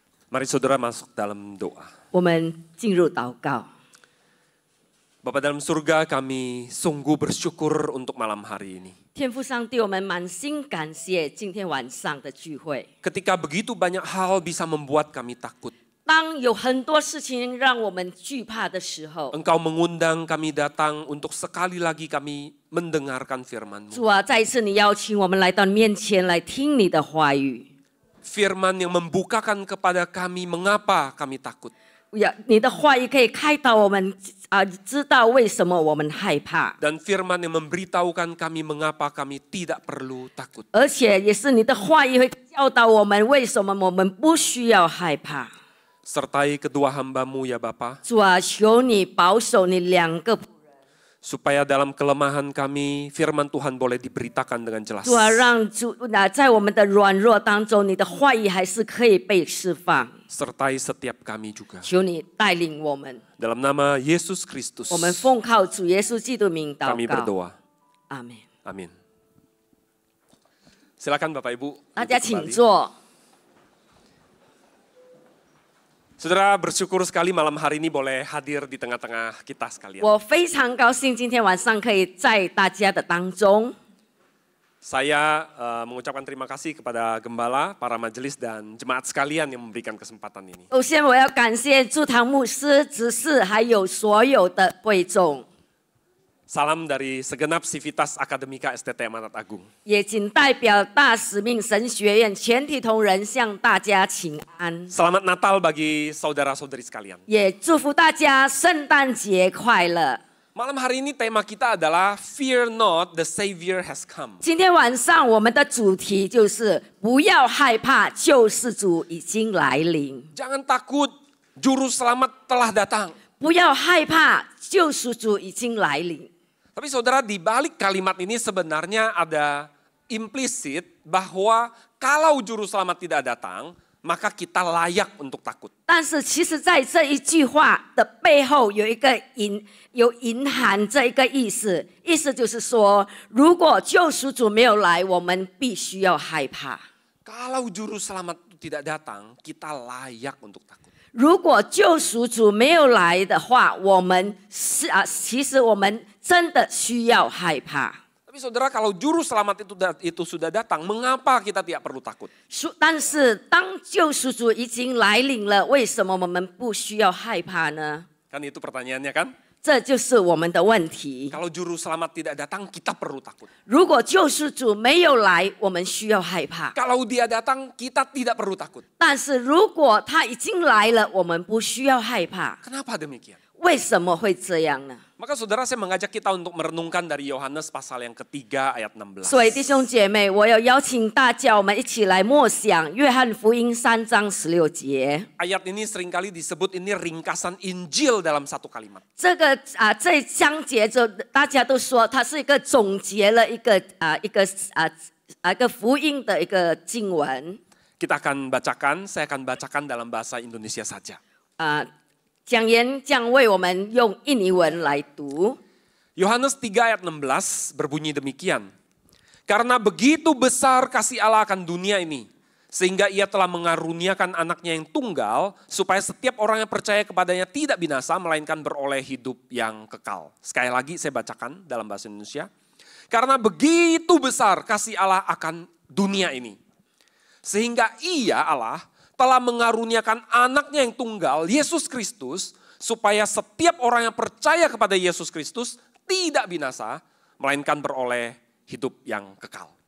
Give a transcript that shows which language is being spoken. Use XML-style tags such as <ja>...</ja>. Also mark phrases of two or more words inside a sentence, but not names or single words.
<id>Mari saudara masuk dalam doa.</id> <zh>我们进入祷告。</zh> <id>Bapa dalam surga, kami sungguh bersyukur untuk malam hari ini.</id> <zh>天父上帝，我们满心感谢今天晚上的聚会。</zh> <id>Ketika begitu banyak hal bisa membuat kami takut,</id> <zh>当有很多事情让我们惧怕的时候，</zh> <id>Engkau mengundang kami datang untuk sekali lagi kami mendengarkan firman-Mu.</id> <zh>主啊，再一次你邀请我们来到面前来听你的话语。</zh> <id>Firman yang membukakan kepada kami mengapa kami takut.</id> <zh>你的话语可以开导我们知道为什么我们害怕，</zh> <id>Dan firman yang memberitahukan kami mengapa kami tidak perlu takut.</id> <zh>而且也是你的话语会教导我们为什么我们不需要害怕。</zh> <id>Sertai kedua hamba-Mu ya Bapa,</id> <zh>主啊，求你保守你两个。</zh> <id>supaya dalam kelemahan kami, firman Tuhan boleh diberitakan dengan jelas.</id> <zh>主啊，让在我们的软弱当中，你的话语还是可以被释放。</zh> <id>Sertai setiap kami juga.</id> <zh>求你带领我们，</zh> <id>Dalam nama Yesus Kristus,</id> <zh>我们奉靠主耶稣基督名祷</zh> <id>kami</id> <zh>告。</zh> <id>berdoa.</id> <zh>阿门。</zh> <id>Amin. Silakan Bapak Ibu.</id> <zh>大家</zh> <id>duduk</id> <zh>请</zh> <id>kembali.</id> <zh>坐。</zh> <id>Saudara bersyukur sekali malam hari ini boleh hadir di tengah-tengah kita sekalian.</id> <zh>我非常高兴今天晚上可以在大家的当中。</zh> <id>Saya mengucapkan terima kasih kepada gembala, para majelis dan jemaat sekalian yang memberikan kesempatan ini.</id> <zh>首先，我要感谢驻堂牧师、执事，还有所有的会众。</zh> <id>Salam dari segenap Sivitas Akademika STT Amanat Agung.</id> <zh>也仅代表大使命神学院全体同仁向大家请安，</zh> <id>Selamat Natal bagi saudara-saudari sekalian.</id> <zh>也祝福大家圣诞节快乐。</zh> <id>Malam hari ini tema kita adalah</id> <en>Fear not, the Savior has come.</en> <zh>今天晚上我们的主题就是不要害怕，救世主已经来临。</zh> <id>Jangan takut, Juru Selamat telah datang.</id> <zh>不要害怕，救世主已经来临。</zh> <id>Tapi saudara, di balik kalimat ini sebenarnya ada implisit bahwa kalau Juru Selamat tidak datang, maka kita layak untuk takut.</id> <zh>但是其实在这一句话的背后有隐含这一个意思，意思就是说，如果救赎主没有来，我们必须要害怕。</zh> <id>Kalau Juru Selamat itu tidak datang, kita layak untuk takut.</id> <zh>如果救赎主没有来的话，我们其实我们真的需要害怕。</zh> <id>Tapi saudara, kalau Juru Selamat itu sudah datang, mengapa kita tidak perlu takut?</id> <zh>但是当救赎主已经来临了，为什么我们不需要害怕呢？</zh> <id>Kan itu pertanyaannya kan?</id> <zh>这就是我们的问题。</zh> <id>Kalau Juru Selamat tidak datang, kita perlu takut.</id> <zh>如果救赎主没有来，我们需要害怕。</zh> <id>Kalau dia datang, kita tidak perlu takut.</id> <zh>但是如果他已经来了，我们不需要害怕。</zh> <id>Kenapa demikian?</id> <zh>为什么会这样呢？</zh> <id>Maka saudara, saya mengajak kita untuk merenungkan dari Yohanes pasal yang ketiga ayat 16.</id> <zh>所以弟兄姐妹，我要邀请大家，我们一起来默想约翰福音3章16节。</zh> <id>Ayat ini seringkali disebut ini ringkasan Injil dalam satu kalimat.</id> <zh>这一章节就大家都说它是一个总结了一个福音的一个经文。</zh> <id>Kita akan bacakan, saya akan bacakan dalam bahasa Indonesia saja.</id> <zh>讲员将为我们用印尼文来读。</zh> <id>Yohanes 3 ayat 16 berbunyi demikian. Karena begitu besar kasih Allah akan dunia ini, sehingga ia telah mengaruniakan anaknya yang tunggal, supaya setiap orang yang percaya kepadanya tidak binasa, melainkan beroleh hidup yang kekal. Sekali lagi saya bacakan dalam bahasa Indonesia. Karena begitu besar kasih Allah akan dunia ini, sehingga ia Allah telah mengaruniakan anaknya yang tunggal, Yesus Kristus, supaya setiap orang yang percaya kepada Yesus Kristus tidak binasa, melainkan beroleh hidup yang kekal.</id>